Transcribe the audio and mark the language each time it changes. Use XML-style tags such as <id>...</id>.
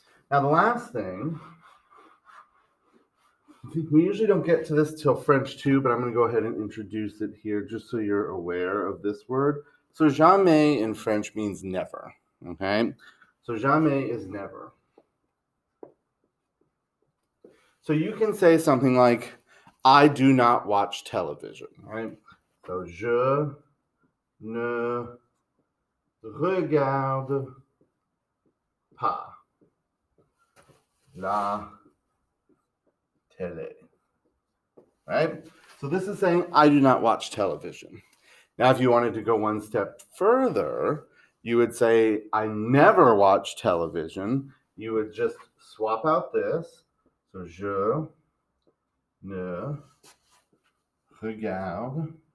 <en>Now the last thing, we usually don't get to this till French too, but I'm going to go ahead and introduce it here just so you're aware of this word. So jamais in French means never, okay? So jamais is never. So you can say something like, I do not watch television, right?</en> <fr>So je ne regarde pas la télé, right?</fr> <en>So this is saying, I do not watch television. Now, if you wanted to go one step further, you would say, I never watch television. You would just swap out this. So,</en> <fr>je ne regarde.</fr>